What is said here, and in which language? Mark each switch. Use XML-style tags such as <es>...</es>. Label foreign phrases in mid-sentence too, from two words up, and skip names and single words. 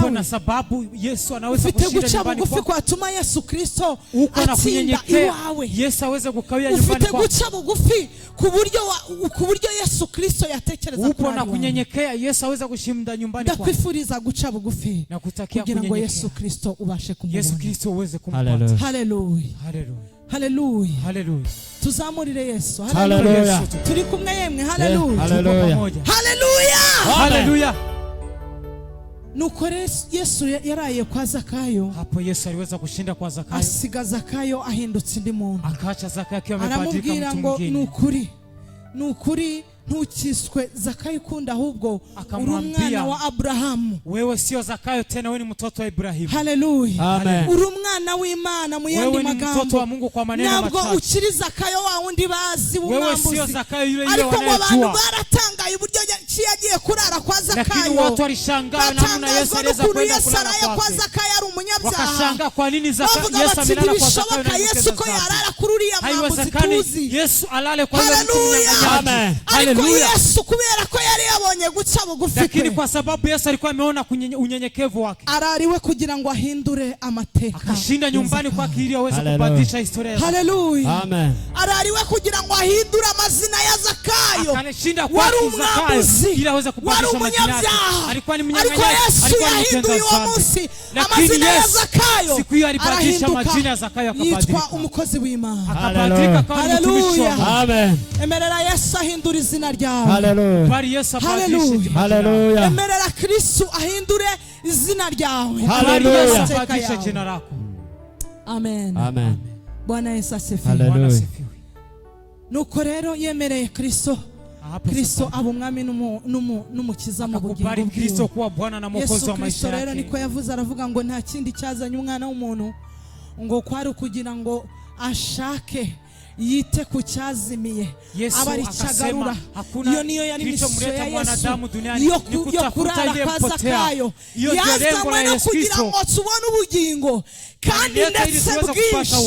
<sw>Upo na sababu Yesu anaweza kushinda nyumbani kwako?</sw> <rw>Ufite guca kwa Yesu Kristo atinda iwawe.</rw> <sw>Yesu aweze kukawia nyumbani kwako.</sw> <rw>Ufite guca bugufi ku buryo Yesu Kristo yatekereza</rw> <sw>upo na kunyenyekea Yesu aweze kushinda nyumbani kwako.</sw> <rw>Ndakwifuriza guca bugufi</rw> <sw>na kutakia</sw> <rw>kunyenyekea kugira ngo Yesu Kristo ubashe kumubona.</rw> <sw>Yesu Kristo uweze kumpata. Haleluya. Haleluya. Haleluya. Haleluya.</sw> <rw>Tuzamurire Yesu. Haleluya. Turi kumwe yemwe. Haleluya. Haleluya. Haleluya. Haleluya. Nuko Yesu yaraye kwa Zakayo.</rw> <sw>Hapo Yesu aliweza kushinda kwa Zakayo.</sw> <rw>Asiga Zakayo ahindutse ndi muntu.</rw> <sw>Akaacha Zakayo akiwa amebadilika mtu mwingine.</sw> <rw>Nukuri ntukiswe Zakayo kunda ahubwo urumwana wa Abrahamu.</rw> <sw>Wewe sio Zakayo tena, wewe ni mtoto wa Ibrahimu. Haleluya. Amen.</sw> <rw>Urumwana w'Imana mu yandi magambo.</rw> <sw>Wewe ni mtoto wa Mungu kwa maneno machache.</sw> <rw>Nabwo ukiri Zakayo wa undi bazi w'umwambuzi.</rw> <sw>Wewe sio Zakayo yule wanayejua.</sw> <rw>Ariko abantu baratangaye uburyo yagiye kurara kwa Zakayo.</rw> <sw>Lakini watu walishangaa namna Yesu aliweza kwenda kulala</sw> <rw>kwa Zakayo ari umunyabyaha.</rw> <sw>Wakashangaa kwa nini Yesu amelala kwa Zakayo na</sw> <rw>Yesu ko yarara kuri uriya mwambuzi.</rw> <sw>Yesu alale kwa yule mtu mnyang'anyaji. Amen. Haleluya.</sw> <rw>Yesu kubera ko yari yabonye guca bugufi.</rw> <sw>Lakini kwa sababu Yesu alikuwa ameona unyenyekevu wake.</sw> <rw>Arariwe kugira ngo ahindure amateka.</rw> <sw>Akashinda nyumbani kwake ili aweze kubadilisha historia yake. Haleluya. Amen.</sw> <rw>Arariwe kugira ngo ahindure amazina ya Zakayo.</rw> <sw>Akashinda kwa Zakayo ili aweze kubadilisha majina yake. Alikuwa ni mnyang'anyaji, alikuwa ni mtenda dhambi. Lakini Yesu siku hiyo alibadilisha majina ya Zakayo akabadilika.</sw> <rw>Yitwa umukozi w'Imana.</rw> <sw>Akabadilika kama mtumishi wa Mungu. Amen.</sw> <rw>Emerera Yesu ahindura izina ryawe. Haleluya.</rw> <sw>Bari Yesu abadilishe. Haleluya.</sw> <rw>Emerera Kristo ahindure izina ryawe. Haleluya.</rw> <sw>Abadilishe jina lako. Amen. Amen. Bwana Yesu asifiwe. Haleluya.</sw> <rw>Nuko rero yemereye Kristo aba umwami n'umukiza mu bugingo bwe.</rw> <sw>Kristo kuwa Bwana na Mwokozi wa maisha yake.</sw> <rw>Rero niko yavuze aravuga ngo nta kindi cyazanye umwana w'umuntu ngo kwari kugira ngo ashake yite ku cyazimiye abari cyagarura. Iyo niyo yari misiyo ya Yesu yo kurara kwa Zakayo. Yazanywe no kugira ngo tubone ubugingo kandi ndetse bwinshi.</rw>